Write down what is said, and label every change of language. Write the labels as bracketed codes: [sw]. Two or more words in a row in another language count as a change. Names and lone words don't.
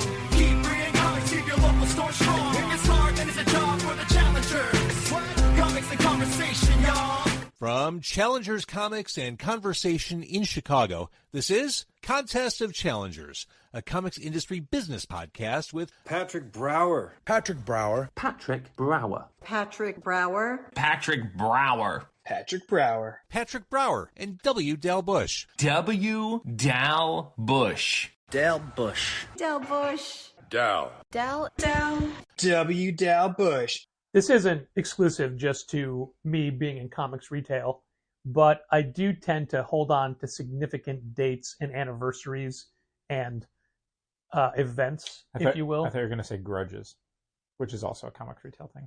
[en] Keep reading comics, keep your local store strong. If it's hard, then it's a job for the challengers. Comics and conversation, y'all. From Challengers Comics and Conversation in Chicago, this is Contest of Challengers, a comics industry business podcast with Patrick Brower. Patrick Brower. Patrick Brower. Patrick Brower. Patrick Brower. Patrick Brower. Patrick Brower and W. Dal Bush. W. Dal Bush. Dal Bush. Del Bush. Dal. Del. W. Dal Bush. This isn't exclusive just to me being in comics retail, but I do tend to hold on to significant dates and anniversaries and events, if you will. I thought you were going to say grudges, which is also a comics retail thing.